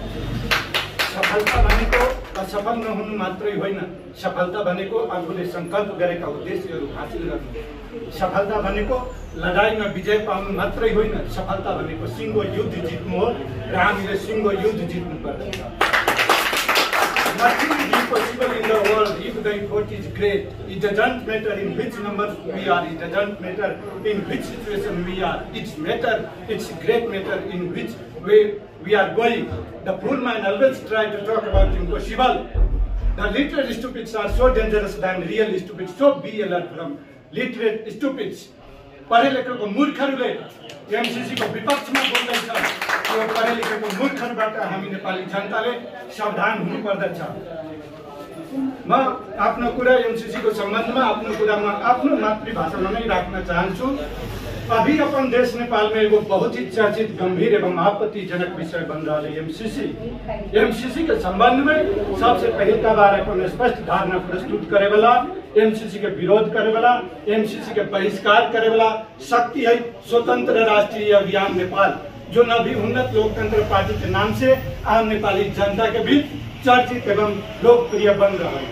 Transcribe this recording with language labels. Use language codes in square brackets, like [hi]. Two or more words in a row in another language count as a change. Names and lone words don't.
[ne] सफलता भनेको असफल नहुनु मात्रै होइन, सफलता भनेको आफूले सङ्कल्प गरेका उद्देश्यहरू हासिल गर्नु। सफलता भनेको लडाइँमा विजय पाउनु मात्रै होइन, सफलता भनेको सिङ्गो युद्ध जित्नु हो र हामीले सिङ्गो युद्ध जित्नु पर्दछ। [en] Nothing is impossible in the world if the effort is great. It doesn't matter in which number we are. It doesn't matter in which situation we are. It's great matter in which way we are going. The fool man always try to talk about impossible. The literate stupids are so dangerous than real stupids. So be alert from literate stupids. [ne] पढे लेखेको मूर्खहरूले एमसीसी को विपक्षमा बोल्दैछ। यो पढे लेखेको मूर्खहरूबाट हामी नेपाली जनताले सावधान हुनुपर्दछ। म आफ्नो कुरा एमसीसी को सम्बन्धमा आफ्नो कुरामा आफ्नो मातृभाषामा नै राख्न चाहन्छु। [mai] अभी अपन देश नेपाल में एगो बहुत ही चर्चित गंभीर एवं आपत्तिजनक विषय बन रहा है एमसीसी के संबंध में सबसे पहला बार अपन स्पष्ट धारणा प्रस्तुत करे वाला, एमसीसी के विरोध करे वाला, एमसीसी के बहिष्कार करे वाला शक्ति है स्वतंत्र राष्ट्रीय अभियान नेपाल, जो नवी उन्नत लोकतंत्र पार्टी के नाम से आम नेपाली जनता के बीच चर्चित एवं लोकप्रिय बन रहा है।